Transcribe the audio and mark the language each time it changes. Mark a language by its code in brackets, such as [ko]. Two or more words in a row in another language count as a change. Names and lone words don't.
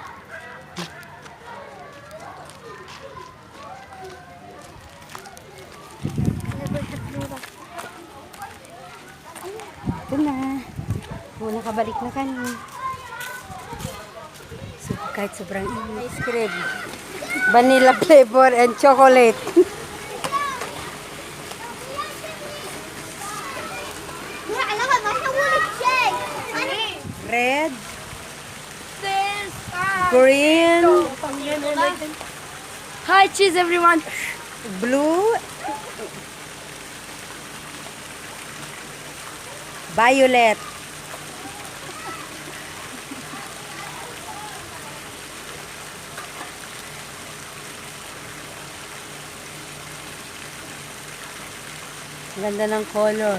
[tl] Ito na. Muna kabalik na kami. So, kahit sobrang init. [en] Ice cream. Vanilla flavor and chocolate. [ar] لا لا ما سووا شيء. [en] Red. Green. Hi, cheese everyone. Blue. Violet. [tl] Ganda ng color.